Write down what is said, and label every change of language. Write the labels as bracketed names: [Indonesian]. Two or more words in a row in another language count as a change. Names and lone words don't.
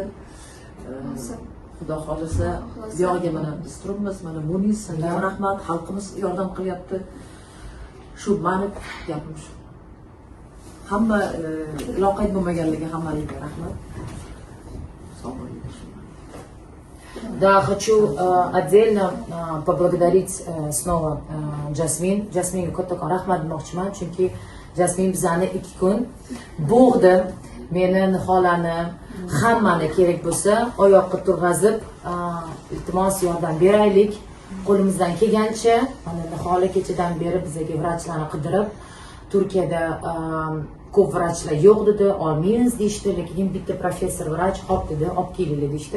[Uzbek] Xudo xolisa buyog'iga mana biz turibmiz, mana Munis, senga rahmat, xalqimiz yordam qilyapti. Shu meni gapim shu. Hamma loqayd bo'lmaganligi hammaligiga rahmat. Sog' bo'ling. [Russian] Да, хочу отдельно поблагодарить снова Jasmin. [Uzbek] Jasminga kattakon rahmat demoqchiman, chunki Jasmin bizani 2 kun bo'g'di. Meni, Niholani, hammani kerak bo'lsa oyoqqa turg'azib, iltimos yordam beraylik. Qo'limizdan kelgancha, mana Niholi kechadan beri bizga vrachlarni qidirib, Turkiyada ko'p vrachlar yo'q dedi, olmaymiz deyishdi, lekin bitta professor vrach hop dedi, olib keling deyishdi.